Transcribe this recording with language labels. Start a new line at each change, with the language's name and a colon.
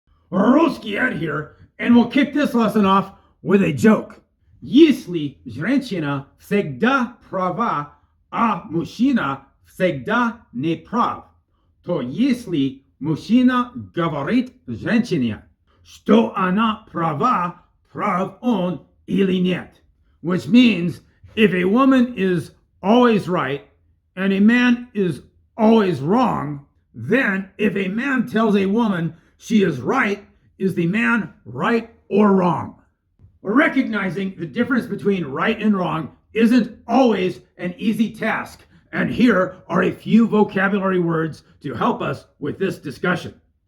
English: RuskyED here, and we'll kick this lesson off with a joke.
Russian: Если, женщина, всегда права, а мужчина всегда не прав, то если мужчина говорит женщине, что она права, прав он или нет.
English: Which means, if a woman is always right and a man is always wrong, then if a man tells a woman she is right, is the man right or wrong? Recognizing the difference between right and wrong isn't always an easy task, and here are a few vocabulary words to help us with this discussion.